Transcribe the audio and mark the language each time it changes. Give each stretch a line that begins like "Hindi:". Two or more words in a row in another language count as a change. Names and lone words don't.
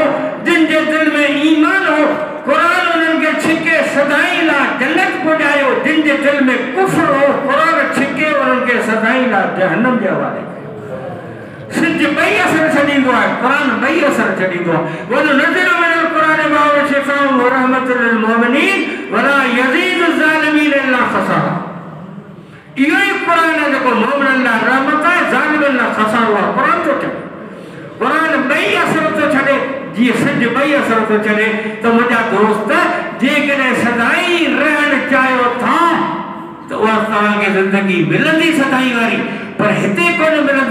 Sindhi: जिन जे दिल में ईमान हो क़ुरान उन्हनि खे छिके सदाई लाइ जन्नत पहुचायो। जिन जे दिल में कुफ्र हो क़ुरान छिके उन्हनि खे सदाई लाइ जहन्नम जे हवाले कयो। सिज ॿई असर छॾींदो आहे, क़ुरान ॿई असर छॾींदो आहे।
Arabic: وننزل من القرآن ما هو شفاء ورحمة للمؤمنين ولا يزيد الظالمين إلا خسارا.
Sindhi: इहो ई क़ुरान आहे जेको मुमिननि लाइ रहमत आहे, ज़ालिमनि लाइ ख़सारो आहे। क़ुरान थो चए, क़ुरान ॿई असर थो छॾे। जीअं सिज ॿई असर थो छॾे त मुंहिंजा दोस्त जेकॾहिं सदाई रहणु चाहियो था त उहा तव्हांखे ज़िंदगी मिलंदी सदाई वारी, पर हिते कोन मिलंदी।